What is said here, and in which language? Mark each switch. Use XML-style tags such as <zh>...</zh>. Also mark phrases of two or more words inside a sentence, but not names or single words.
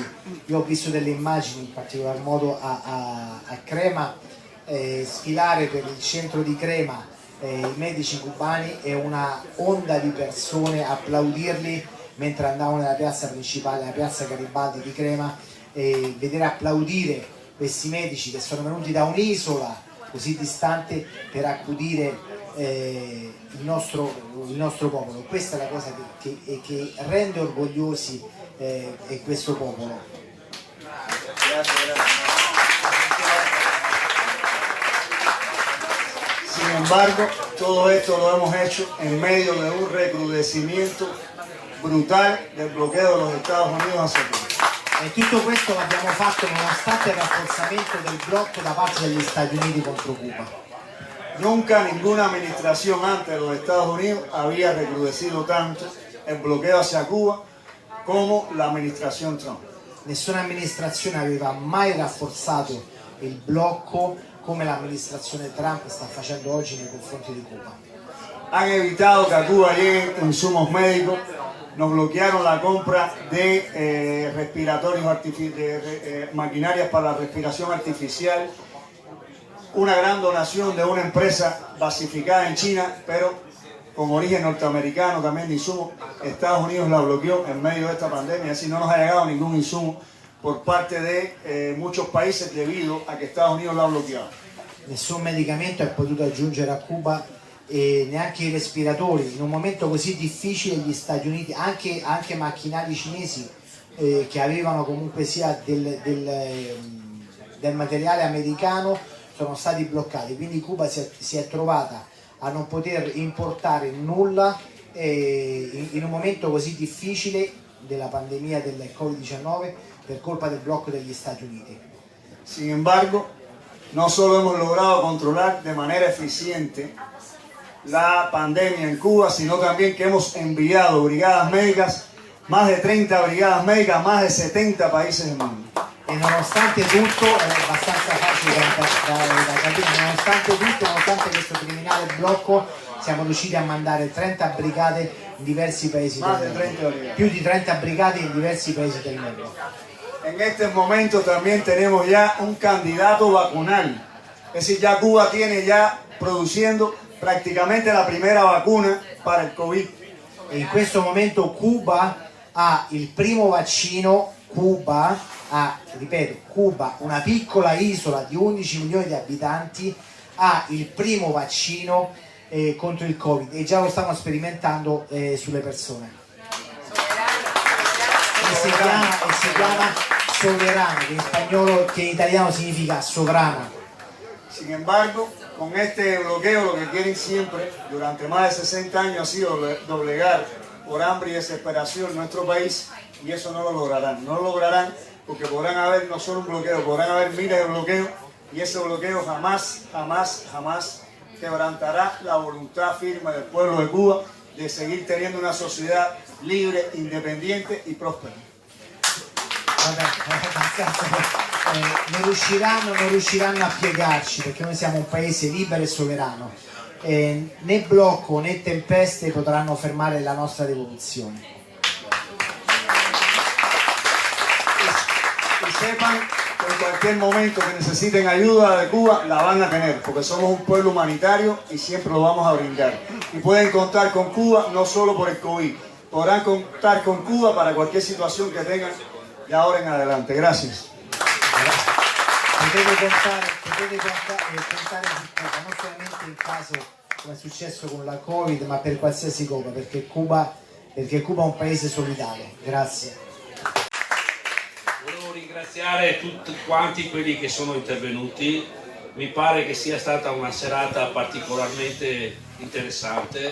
<it>Io ho visto delle immagini, in particolar modo a Crema, sfilare per il centro di Crema i medici cubani e una onda di persone applaudirli mentre andavano nella piazza principale, la piazza Garibaldi di Crema, e vedere applaudire questi medici che sono venuti da un'isola così distante per accudire il nostro popolo. Questa è la cosa che rende orgogliosi questo popolo.</it> <es>Sin embargo, todo esto lo hemos hecho en medio de un recrudecimiento brutal del bloqueo de los Estados Unidos hacia Cuba.</es> <it>E tutto questo l'abbiamo fatto nonostante il rafforzamento del blocco da parte degli Stati Uniti contro Cuba.</it> <es>Nunca ninguna administración antes de los Estados Unidos había recrudecido tanto el bloqueo hacia Cuba como la administración Trump.</es> <it>Nessuna amministrazione aveva mai rafforzato il blocco come l'amministrazione Trump sta facendo oggi nei confronti di Cuba.</it> <es>Han evitado que a Cuba lleguen insumos médicos, nos bloquearon la compra de maquinarias para la respiración artificial, una gran donación de una empresa basificada en China, pero con origen norteamericano también de insumos. Estados Unidos la bloqueó en medio de esta pandemia, es decir, no nos ha llegado ningún insumo por parte de muchos países debido a que Estados Unidos la ha bloqueado.</es> <it>Nessun medicamento è potuto aggiungere a Cuba e neanche i respiratori. In un momento così difficile gli Stati Uniti, anche macchinari cinesi che avevano comunque sia del materiale americano, sono stati bloccati, quindi Cuba si è trovata a non poter importare nulla in un momento così difficile della pandemia del Covid-19 per colpa del blocco degli Stati Uniti.</it> <es>Sin embargo, no solo hemos logrado controlar de manera eficiente la pandemia en Cuba, sino también que hemos enviado brigadas médicas, más de 30 brigadas médicas a más de 70 países del mundo.</es> <it>E nonostante tutto, è abbastanza facile da capire, nonostante questo criminale blocco, siamo riusciti a mandare 30 brigate in diversi paesi del mondo. Più di 30 brigate in diversi paesi del mondo.</it> <es>En este momento también tenemos ya un candidato vacunal. Es decir, ya Cuba tiene ya produciendo prácticamente la primera vacuna para el COVID.</es> <it>E in questo momento Cuba ha il primo vaccino. Cuba, una piccola isola di 11 milioni di abitanti, ha il primo vaccino contro il Covid e già lo stanno sperimentando sulle persone. E si chiama Soberano, che in italiano significa sovrano.</it> <es>Sin embargo, con este bloqueo lo que quieren siempre, durante más de 60 años, ha sido doblegar por hambre y desesperación nuestro país, y eso no lo lograrán. No lo lograrán porque podrán haber no solo un bloqueo, podrán haber miles de bloqueos, y ese bloqueo jamás quebrantará la voluntad firme del pueblo de Cuba de seguir teniendo una sociedad libre, independiente y próspera.</es> <it>Non riusciranno a piegarci, perché noi siamo un paese libero e sovrano. Né blocco né tempeste potranno fermare la nostra rivoluzione.</it> <es>Y sepan que en cualquier momento que necesiten ayuda de Cuba la van a tener, porque somos un pueblo humanitario y siempre lo vamos a brindar. Y pueden contar con Cuba no solo por el COVID, podrán contar con Cuba para cualquier situación que tengan de ahora en adelante. Gracias.</es> <it>Potete contare su Cuba, non solamente in caso come è successo con la Covid, ma per qualsiasi cosa, perché Cuba è un paese solidale. Grazie. Volevo ringraziare tutti quanti quelli che sono intervenuti, mi pare che sia stata una serata particolarmente interessante.</it>